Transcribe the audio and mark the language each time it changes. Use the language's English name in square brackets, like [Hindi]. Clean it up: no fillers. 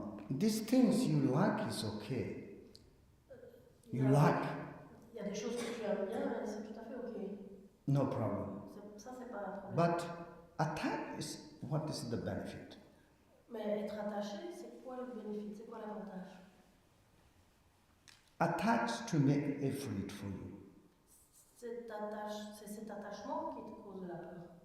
[English] These things you like is okay. You like. [French] Il y a des choses que tu aimes bien, et c'est tout à fait ok. [English] No problem. [French] Ça, c'est pas un problème. [English] But attach is, what is the benefit? [French] Mais être attaché, c'est quoi le bénéfice? C'est quoi l'avantage? [English] Attach to make effort for you. [French] C'est cet attachement qui te cause de la peur.